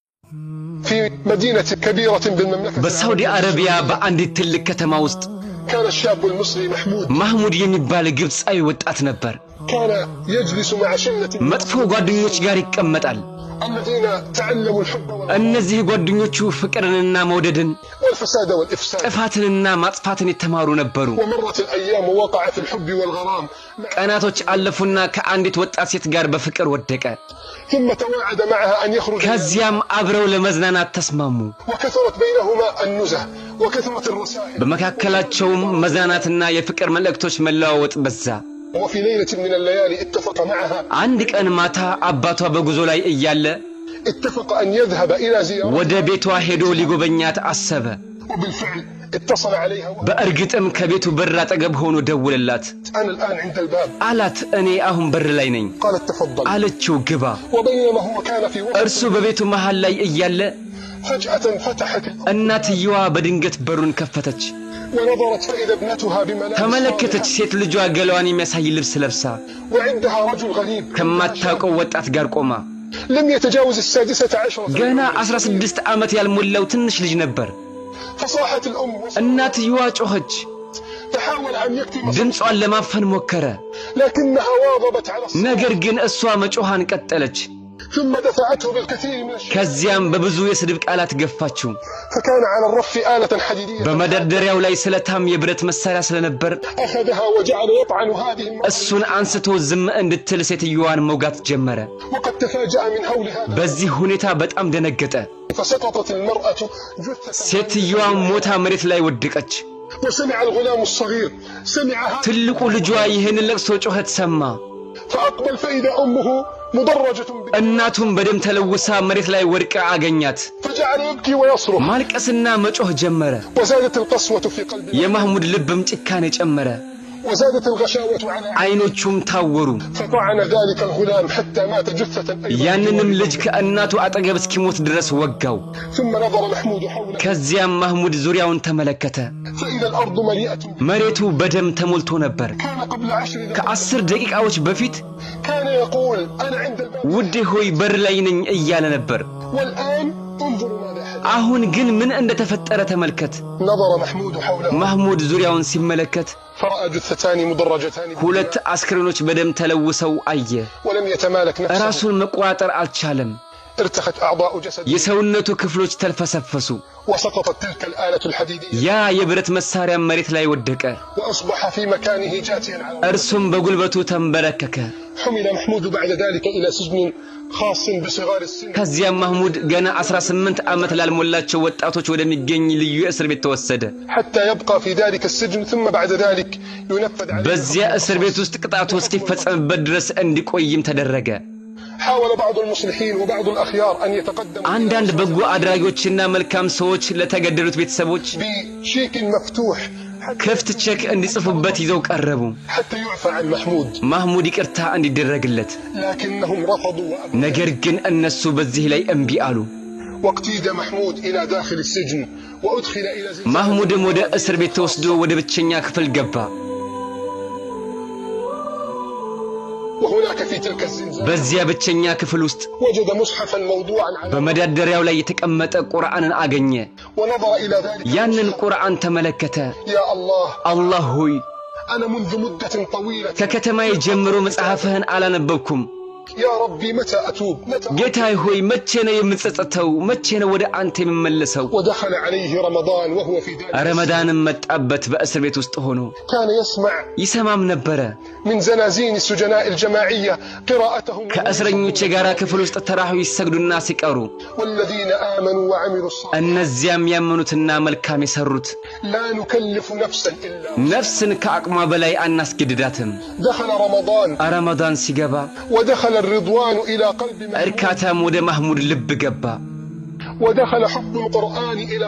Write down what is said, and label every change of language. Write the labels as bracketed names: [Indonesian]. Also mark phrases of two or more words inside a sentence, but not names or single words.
[Arabic] في مدينة كبيرة بالمملكة [Amharic] በሳውዲ አረቢያ በአንዲት ትልቅ ከተማ ውስጥ [Arabic] كان الشاب المصري [Amharic] محمود የሚባል ግብጻዊ ወጣት ነበር። [Arabic] كان يجلس مع شلة [Amharic] መጥፎ ጓደኞች ጋር ይቀመጣል። [Arabic] الذين تعلموا الحب [Amharic] እነዚህ ጓደኞቹ ፍቅርንና መውደድን [Arabic] والفساد والإفساد [Amharic] ጥፋትንና ማጥፋትን የተማሩ ነበሩ። [Arabic] ومرت الأيام ووقع في الحب والغرام [Amharic] ቀናቶች አለፉና ከአንዲት ወጣት ሴት ጋር በፍቅር ወደቀ። [Arabic] ثم تواعد معها أن يخرج [Amharic] ከዚያም አብረው ለመዝናናት ተስማሙ። [Arabic] وكثرت بينهما النزه وكثرت الرسائل [Amharic] በመካከላቸውም መዝናናትና የፍቅር መልእክቶች መለዋወጥ በዛ። [Arabic] وفي ليلة من الليالي اتفق معها [Amharic] አንድ ቀን ማታ አባቷ በጉዞ ላይ እያለ [Arabic] اتفق أن يذهب إلى زيارة [Amharic] ወደ ቤቷ ሄዶ ሊጎበኛት አሰበ። [Arabic] وبالفعل اتصل عليها [Amharic] በእርግጥም ከቤቱ በር አጠገብ ሆኖ ደውለላት። [Arabic] أنا الآن عند الباب [Amharic] አላት እኔ አሁን በር ላይ ነኝ። [Arabic] قالت تفضل [Amharic] አለችው ግባ። [Arabic] وبينما هو كان في وقت [Amharic] እርሱ በቤቱ መሃል ላይ እያለ [Arabic] فجأة فتحت [Amharic] እናትየዋ በድንገት በሩን ከፈተች። [Arabic] ونظرت فإذا ابنتها بملابس [Amharic] ተመለከተች። ሴት ልጇ ገላዋን የሚያሳይ ልብስ ለብሳ [Arabic] وعندها رجل غريب [Amharic] ከማታውቀው ወጣት ጋር ቆማ። [Arabic] لم يتجاوز 16 [Amharic] ገና 16 ዓመት ያልሞላው ትንሽ ልጅ ነበር። [Arabic] فصاحت الأم [Amharic] እናትየዋ ጮኸች። [Arabic] تحاول أن يكتم [Amharic] ድምጿን ለማፈን ሞከረ። [Arabic] لكنها واظبت على الصوت [Amharic] ነገር ግን እሷ መጮሃን ቀጠለች። [Arabic] ثم دفعته بالكثير من الشيء [Amharic] ከዚያም በብዙ የስድብ ቃላት ገፋችው። [Arabic] فكان على الرف آلة حديدية [Amharic] በመደርደሪያው ላይ ስለታም የብረት መሳሪያ ስለነበር [Arabic] أخذها وجعل يطعن هذه المرأة [Amharic] እሱን አንስቶ ዝም እንድትል ሴትዮዋን መውጋት ጀመረ። [Arabic] وقد تفاجأ من هولها [Amharic] በዚህ ሁኔታ በጣም ደነገጠ። [Arabic] فسقطت المرأة جثة [Amharic] ሴትዮዋ ሞታ መሬት ላይ ወደቀች። [Arabic] وسمع الغلام الصغير سمع هذا [Amharic] ትልቁ ልጇ ይህን ለቅሶ ጮኸት ሰማ። [Arabic] فأقبل فإذا أمه مدرجة [Amharic] እናቱም በደም ተለውሳ መሬት ላይ ወድቃ አገኛት። [Arabic] فجعل يبكي ويصرخ [Amharic] ማልቀስና መጮህ ጀመረ። [Arabic] وزادت القسوة في قلبه [Amharic] የማህሙድ ልብም ጭካኔ ጨመረ። [Arabic] وزادت الغشاوة على [Amharic] አይኖቹም ታወሩ። [Arabic] فطعن ذلك الغلام حتى مات جثة أيضا [Amharic] ያንንም ልጅ ከእናቱ አጠገብ እስኪሞት ድረስ ወጋው። [Arabic] ثم نظر محمود حوله [Amharic] ከዚያም ማህሙድ ዙሪያውን ተመለከተ። [Arabic] فإذا الأرض مليئة [Amharic] መሬቱ በደም ተሞልቶ ነበር። [Arabic] كان قبل 10 دقائق [Amharic] ከ10 ደቂቃዎች በፊት [Arabic] كان يقول أنا عند الباب [Amharic] ውዴ ሆይ በር ላይ ነኝ እያለ ነበር። [Arabic] والآن انظروا ماذا حدث [Amharic] አሁን ግን ምን እንደተፈጠረ ተመልከት። [Arabic] نظر محمود حوله [Amharic] ማህሙድ ዙሪያውን ሲመለከት [Arabic] فرأى جثتان مدرجتان [Amharic] ሁለት አስክሬኖች በደም ተለውሰው አየ። [Arabic] ولم يتمالك نفسه [Amharic] ራሱን መቆጣጠር አልቻለም። [Arabic] ارتخت أعضاء جسده [Amharic] የሰውነቱ ክፍሎች ተልፈሰፈሱ። [Arabic] وسقطت تلك الآلة الحديدية [Amharic] ያ የብረት መሳሪያ መሬት ላይ ወደቀ። [Arabic] وأصبح في مكانه جاثيا على [Amharic] እርሱም በጉልበቱ ተንበረከከ። [Arabic] حمل محمود بعد ذلك إلى سجن خاص بصغار السن [Amharic] ከዚያም ማህሙድ ገና 18 ዓመት ላልሞላቸው ወጣቶች ወደሚገኝ ልዩ እስር ቤት ተወሰደ። [Arabic] حتى يبقى في ذلك السجن ثم بعد ذلك ينفذ عليه [Amharic] በዚያ እስር ቤት ውስጥ ቅጣቱ እስኪፈጸምበት ድረስ እንዲቆይም ተደረገ። [Arabic] حاول بعض المصلحين وبعض الأخيار أن يتقدموا [Amharic] አንዳንድ በጎ አድራጊዎችና መልካም ሰዎች ለተገደሉት ቤተሰቦች [Arabic] بشيك مفتوح [Amharic] ክፍት ቼክ እንዲጽፉበት ይዘው ቀረቡ። [Arabic] حتى يعفى عن محمود [Amharic] ማህሙድ ይቅርታ እንዲደረግለት። [Arabic] لكنهم رفضوا وأبوا [Amharic] ነገር ግን እነሱ በዚህ ላይ እምቢ አሉ። [Arabic] واقتيد محمود إلى داخل السجن وأدخل إلى زنزانة [Amharic] ማህሙድም ወደ እስር ቤት ተወስዶ ወደ ብቸኛ ክፍል ገባ። [Arabic] وهناك في تلك الزنزانة [Amharic] በዚያ ብቸኛ ክፍል ውስጥ [Arabic] وجد مصحفا موضوعا على [Amharic] በመደርደሪያው ላይ የተቀመጠ ቁርአንን አገኘ። [Arabic] ونظر إلى ذلك [Amharic] ያንን ቁርአን ተመለከተ። [Arabic] يا الله [Amharic] አላህ ሆይ [Arabic] أنا منذ مدة طويلة [Amharic] ከከተማዬ ጀምሮ መጽሐፍህን አላነበብኩም። [Arabic] يا ربي متى أتوب متى [Amharic] ጌታዬ ሆይ መቼ ነው የምጸጸተው? መቼ ነው ወደ አንተ የምመለሰው? [Arabic] ودخل عليه رمضان وهو في ذلك [Amharic] ረመዳንም መጣበት። በእስር ቤት ውስጥ ሆኖ [Arabic] كان يسمع [Amharic] ይሰማም ነበረ። [Arabic] من زنازين السجناء الجماعية قراءتهم [Amharic] ከእስረኞች ጋር ክፍል ውስጥ ተራሁ ይሰግዱና ሲቀሩ [Arabic] والذين آمنوا وعملوا الصالحات [Amharic] እነዚያም ያመኑትና መልካም የሰሩት [Arabic] لا نكلف نفسا إلا [Amharic] ነፍስን ከአቅሟ በላይ አናስገድዳትም። [Arabic] دخل رمضان [Amharic] ረመዳን ሲገባ [Arabic] ودخل الرضوان إلى قلب محمود [Amharic] እርካታም ወደ ማህሙድ ልብ ገባ። [Arabic] ودخل حب القرآن إلى